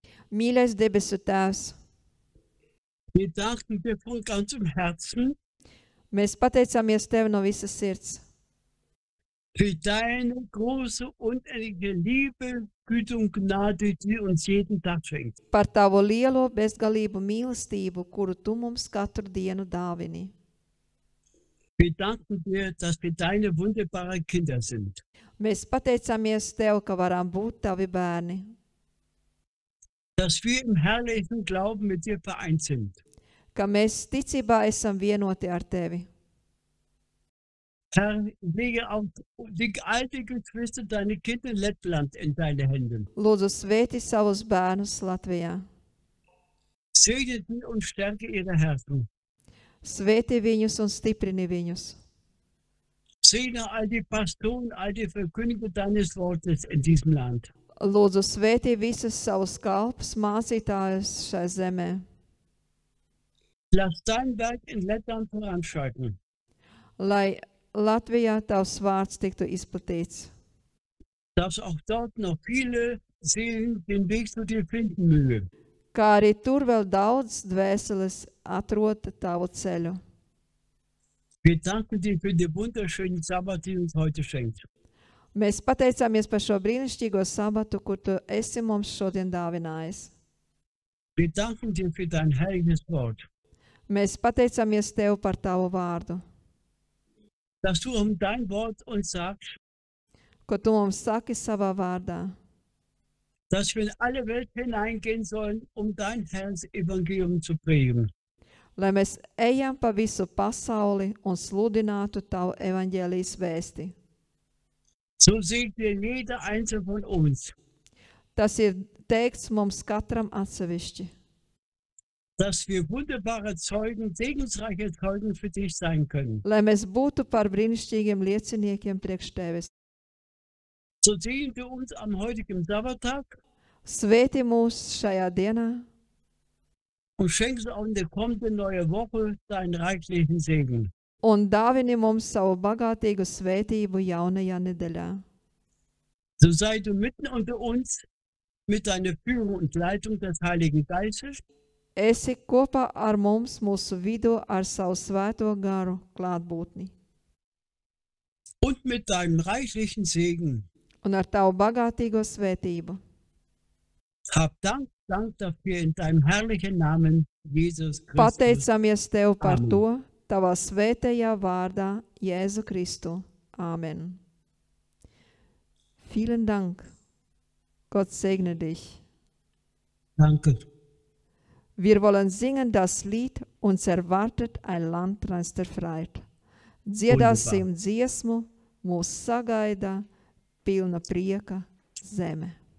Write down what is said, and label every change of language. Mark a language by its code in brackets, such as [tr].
[lv] Mīļais debesu Tēvs, [de] wir danken dir von ganzem Herzen [lv] mēs pateicāmies Tev no visas sirds [de] für deine große, unendliche Liebe, Güte und Gnade, die uns jeden Tag schenkt. [lv] par Tavu lielo bezgalību mīlestību, kuru Tu mums katru dienu dāvini. [de] Wir danken dir, dass wir deine wunderbaren Kinder sind. [lv] Mēs pateicāmies Tev, ka varam būt Tavi bērni, [de] Dass wir im herrlichen Glauben mit dir vereint sind. [lv] ka mēs ticībā esam vienoti ar Tevi. [de] Herr, lege auch die alte Geschwister, deine Kinder in Lettland in deine Hände. [lv] Lūdzu, svētī savus bērnus Latvijā. [de] Segne sie und stärke ihre Herzen. [lv] Svētī viņus un stiprini viņus. [de] Segne all die Pastoren, all die Verkündiger deines Wortes in diesem Land. [lv] Lūdzu, svētī visus savus kalpus, mācītājus šai zemē. [de] Lass dein Werk in Lettland voranschreiten. [lv] Lai Latvijā Tavs vārds tiktu izplatīts. [de] Dass auch dort noch viele Seelen den Weg zu dir finden mögen. [lv] Kā arī tur vēl daudz dvēseles atrod Tavu ceļu. [de] Wir danken dir für den wunderschönen Sabbat, den du uns heute schenkst. [lv] Mēs pateicāmies par šo brīnišķīgo sabatu, kur Tu esi mums šodien dāvinājis. [de] Wir danken dir für dein heiliges Wort. [lv] Mēs pateicāmies Tev par Tavu vārdu, [de] Dass du dein Wort uns sagst, [lv] ko Tu mums saki savā vārdā, [de] dass wir in alle Welt hineingehen sollen, dein Herrn Evangelium zu predigen. [lv] lai mēs ejam pa visu pasauli un sludinātu Tavu evaņģēlijas vēsti. [de] So segne jeder einzelne von uns, [lv] Tas ir teikts mums katram atsevišķi, [de] dass wir wunderbare Zeugen, segensreiche Zeugen für dich sein können. [lv] lai mēs būtu par brīnišķīgiem lieciniekiem priekš tevis. [de] So sehen wir uns am heutigen Sabbattag [lv] Svētī mūs šajā dienā [de] und schenken auch in der kommenden neue Woche deinen reichlichen Segen. [lv] un dāvini mums savu bagātīgu svētību jaunajā nedēļā. [de] So sei du mitten unter uns mit deiner Führung und Leitung des Heiligen Geistes [lv] Esi kopā ar mums mūsu vidū ar savu svēto garu klātbūtni [de] und mit deinem reichlichen Segen. [lv] un ar tavu bagātīgo svētību. [de] Hab Dank dafür in deinem herrlichen Namen, Jesus Christus. [lv] Pateicamies Tev par Amen. to, Tavā svētajā vārdā, Jēzu Kristu. [de] Amen. Vielen Dank. Gott segne dich. Danke. Wir wollen singen das Lied Uns erwartet ein Landkreis der Freiheit. [lv] Dziedāsim dziesmu, mūs sagaida pilna prieka zeme.